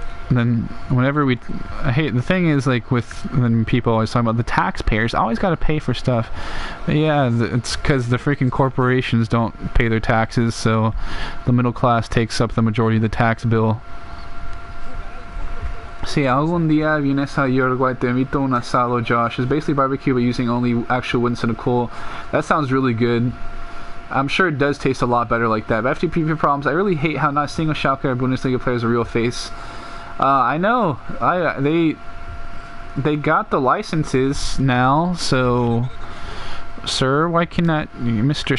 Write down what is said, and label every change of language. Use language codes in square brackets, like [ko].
[en] And then whenever I hate, the thing is, like, with when people always talk about the taxpayers always got to pay for stuff. But yeah, it's because the freaking corporations don't pay their taxes, so the middle class takes up the majority of the tax bill. [es] Si algún día vienes a Uruguay, te invito a un asado, Josh. [en] It's basically barbecue but using only actual wood instead of coal. That sounds really good. I'm sure it does taste a lot better like that. But after PvP problems, I really hate how not a single Schalke or Bundesliga player is a real face. I know. They got the licenses now, so sir, why cannot Mr.